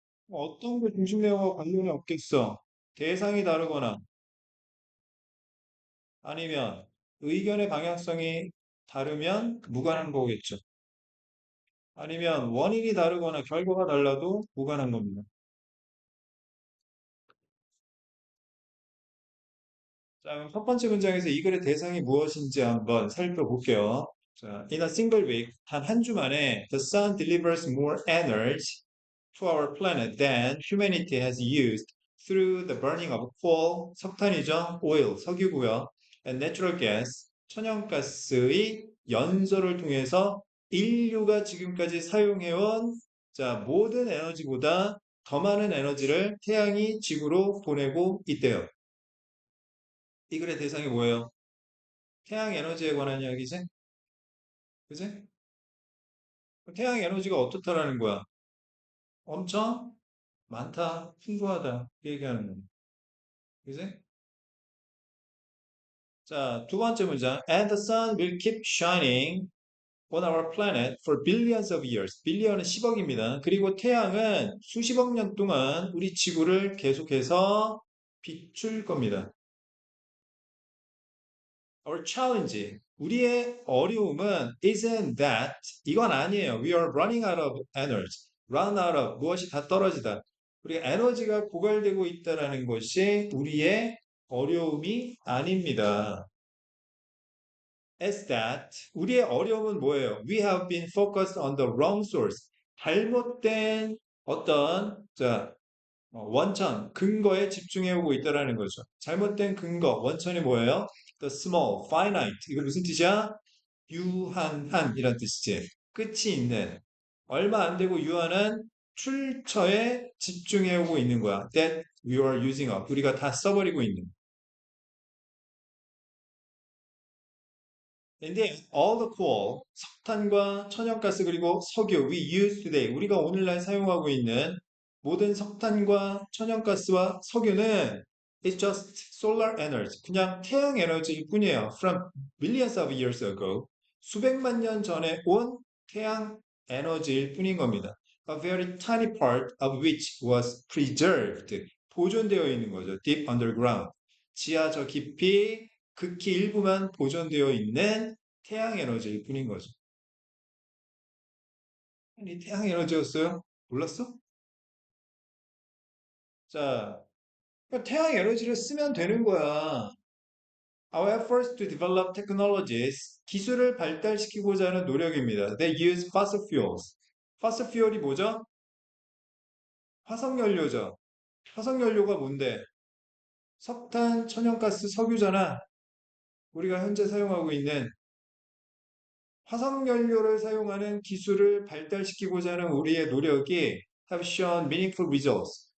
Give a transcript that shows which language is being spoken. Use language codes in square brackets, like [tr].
[ko] 어떤 게 중심 내용하고 관련이 없겠어? 대상이 다르거나 아니면 의견의 방향성이 다르면 무관한 거겠죠. 아니면 원인이 다르거나 결과가 달라도 무관한 겁니다. 자, 그럼 첫 번째 문장에서 이 글의 대상이 무엇인지 한번 살펴볼게요. [en] 자, in a single week, [ko] 단 한 주 만에 [en] the sun delivers more energy to our planet than humanity has used through the burning of coal, [ko] 석탄이죠, [en] oil, [ko] 석유고요, [en] and natural gas, [ko] 천연가스의 연소를 통해서 인류가 지금까지 사용해온 자, 모든 에너지보다 더 많은 에너지를 태양이 지구로 보내고 있대요. 이 글의 대상이 뭐예요? 태양 에너지에 관한 이야기지? 그지? 태양 에너지가 어떻다라는 거야? 엄청 많다, 풍부하다, 그 얘기하는 거야. 그지? 자, 두 번째 문장. [en] And the sun will keep shining on our planet for billions of years. [ko] 빌리언은 10억입니다. 그리고 태양은 수십억 년 동안 우리 지구를 계속해서 비출 겁니다. [en] Our challenge, [ko] 우리의 어려움은 [en] isn't that, [ko] 이건 아니에요. [en] We are running out of energy. [ko] run out of, 무엇이 다 떨어지다. 우리가 에너지가 고갈되고 있다라는 것이 우리의 어려움이 아닙니다. [en] As that, [ko] 우리의 어려움은 뭐예요? [en] We have been focused on the wrong source. [ko] 잘못된 어떤 원천, 근거에 집중해 오고 있다라는 거죠. 잘못된 근거, 원천이 뭐예요? [en] The small, finite. [ko] 이거 무슨 뜻이야? 유한한 이란 뜻이지. 끝이 있는, 얼마 안 되고 유한한 출처에 집중해 오고 있는 거야. [en] That we are using up. [ko] 우리가 다 써버리고 있는. 근데 [en] all the coal, [ko] 석탄과 천연가스 그리고 석유, [en] we use today, [ko] 우리가 오늘날 사용하고 있는 모든 석탄과 천연가스와 석유는 [en] it's just solar energy, [ko] 그냥 태양 에너지일 뿐이에요. [en] From millions of years ago, [ko] 수백만 년 전에 온 태양 에너지일 뿐인 겁니다. [en] A very tiny part of which was preserved, [ko] 보존되어 있는 거죠. [en] Deep underground, [ko] 지하 저 깊이 극히 일부만 보존되어 있는 태양 에너지일 뿐인 거죠. 아니, 태양 에너지였어요? 몰랐어? 자, 그러니까 태양 에너지를 쓰면 되는 거야. [en] Our efforts to develop technologies, [ko] 기술을 발달시키고자 하는 노력입니다. [en] They use fossil fuels. [ko] fossil fuel이 뭐죠? 화석연료죠. 화석연료가 뭔데? 석탄, 천연가스, 석유잖아. 우리가 현재 사용하고 있는 화석연료를 사용하는 기술을 발달시키고자 하는 우리의 노력이 [en] have shown meaningful results.